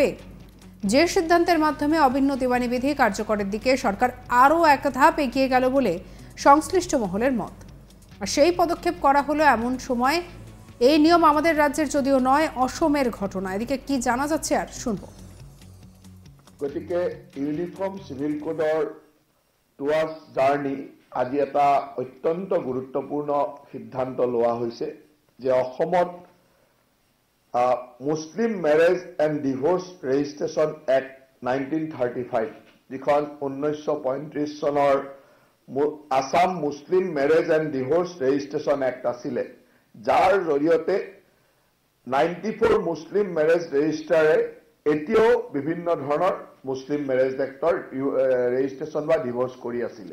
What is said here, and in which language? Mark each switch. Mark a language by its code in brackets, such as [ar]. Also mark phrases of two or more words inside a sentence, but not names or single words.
[bn] যে সিদ্ধান্তের মাধ্যমে অভিন্ন দেওয়ানি বিধি কার্যকরের দিকে সরকার আরও এক ধাপ এগিয়ে গেল বলে সংশ্লিষ্ট মহলের মত। আর সেই পদক্ষেপ করা হলো এমন সময়। এই নিয়ম আমাদের রাজ্যের যদিও নয়, অসমের ঘটনা। এদিকে কি জানা যাচ্ছে আর শুনব। [as] গতিকে ইউনিফর্ম সিভিল কোডৰ [en] towards journey [as] আজি এটা অত্যন্ত গুৰুত্বপূৰ্ণ সিদ্ধান্ত লোৱা হৈছে যে অসমত মুছলিম মেৰেজ এণ্ড ডিভোৰ্চ ৰেজিষ্ট্ৰেশ্যন এক্ট 1935 যিখন 1935 চনৰ আসাম মুছলিম মেৰেজ এণ্ড ডিভোৰ্চ ৰেজিষ্ট্ৰেশ্যন এক্ট আছিলে, যাৰ জৰিয়তে 94 [en] Muslim marriage registrar [as] এতিয়াও বিভিন্ন ধৰণৰ [en] Muslim marriage act registration [as] বা ডিভোৰ্চ কৰি আছিলে।